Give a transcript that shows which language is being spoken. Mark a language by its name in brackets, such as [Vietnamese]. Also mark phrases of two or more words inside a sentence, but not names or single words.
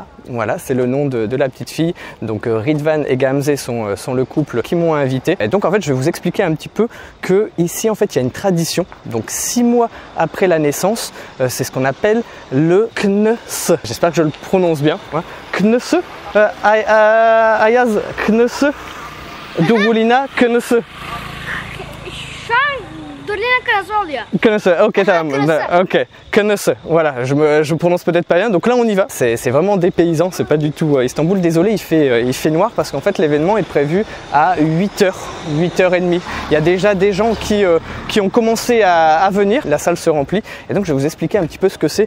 [French] Voilà, c'est le nom de la petite fille. Donc Ridvan et Gamze sont le couple qui m'ont invité. Et donc en fait je vais vous expliquer un petit peu que ici en fait il y a une tradition. Donc 6 mois après la naissance, c'est ce qu'on appelle le Knöse. J'espère que je le prononce bien. Ouais. Knöse, Ayaz, Knöse, Durulina, Knöse. Knöse, ok, ok, Knöse, voilà, je prononce peut-être pas bien, donc là on y va. C'est vraiment des paysans, c'est pas du tout Istanbul. Désolé, il fait noir parce qu'en fait l'événement est prévu à 8h, 8h30. Il y a déjà des gens qui ont commencé à venir, la salle se remplit, et donc je vais vous expliquer un petit peu ce que c'est.